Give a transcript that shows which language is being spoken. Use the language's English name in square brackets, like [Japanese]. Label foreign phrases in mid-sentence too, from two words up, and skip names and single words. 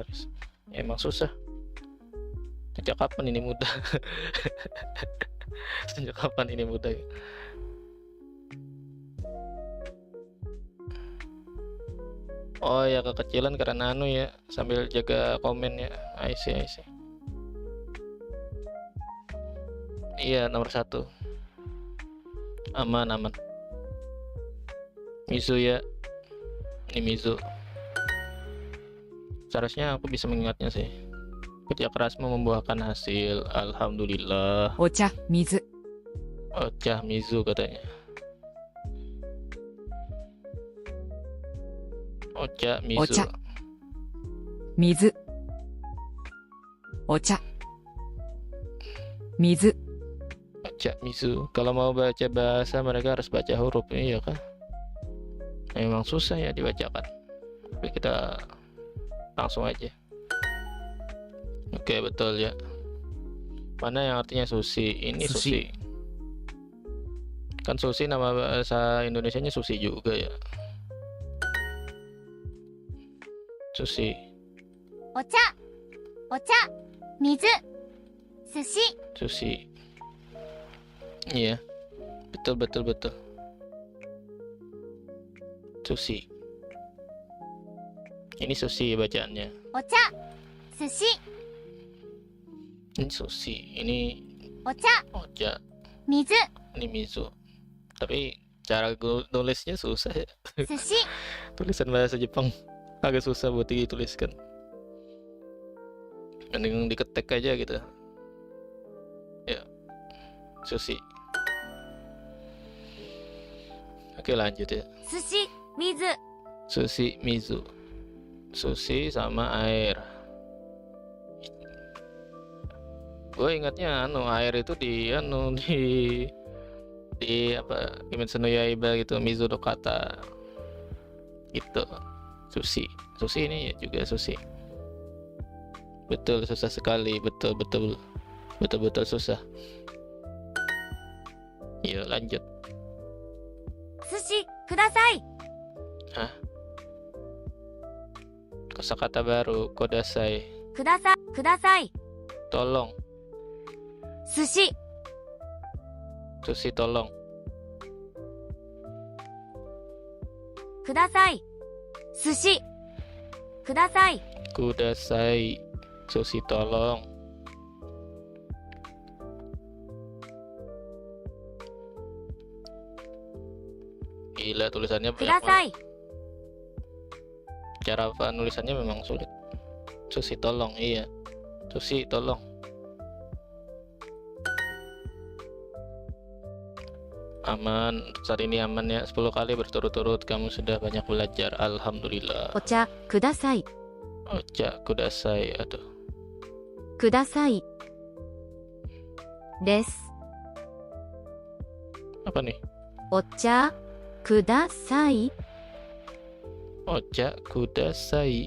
[Indonesian] Emang susah. Sejak kapan ini mudah? Sejak kapan ini mudah? Oh ya kekecilan karena ya sambil jaga komen ya. I see. Iya nomor 1. Aman. Mizu ya. Ini Mizu. Seharusnya aku bisa mengingatnya sih. Kerja keras membuahkan hasil. Alhamdulillah. [Japanese] お茶水お茶水 katanya. お茶水. Ocha. 水お茶水お茶水. [Indonesian] Kalau mau baca bahasa mereka harus baca huruf, iya kan? Memang susah ya dibacakan. Tapi kita langsung aja. Oke betul ya. Mana yang artinya sushi? Ini Sushi. sushi. Kan sushi nama bahasa Indonesianya sushi juga ya. Sushi. [Japanese] お茶水寿司 [Indonesian] Sushi. Iya. Betul. Sushi. Ini sushi bacaannya. [Japanese] お茶寿司 [Indonesian] Ini sushi. Ini [Japanese] お茶 ocha. 水 [Indonesian] Ini mizu. Tapi cara nulisnya susah ya. [Japanese] 寿司 [Indonesian] Tulisan bahasa Jepang agak susah buat dituliskan. Mending diketek aja gitu. Ya. Sushi. Oke lanjut ya. [Japanese] 寿司水寿司水. [Indonesian] Sushi sama air. Gue ingatnya air itu di apa Kimetsu no Yaiba gitu, [Japanese] 水の型 [Indonesian] gitu. Sushi ini ya juga sushi. Betul susah sekali, betul susah. Yuk lanjut. [Japanese] 寿司ください [Indonesian] Hah? Kosakata baru, kodasai. [Japanese] ください [Indonesian] Tolong. [Japanese] 寿司 [Indonesian] Sushi tolong. [Japanese] ください寿司ください [Indonesian] Kudasai. Sushi tolong. Gila tulisannya [Japanese] くだ [Indonesian] banyak [Japanese] さ [Indonesian] banget. [Japanese] い [Indonesian] Cara nulisannya memang sulit. Sushi tolong, iya. Sushi tolong. Aman, saat ini aman ya. 10 kali berturut-turut kamu sudah banyak belajar. Alhamdulillah. [Japanese] お茶くださいお茶ください. [Indonesian] Aduh. [Japanese] くださいです [Indonesian] Apa nih? [Japanese] お茶くださいお茶ください.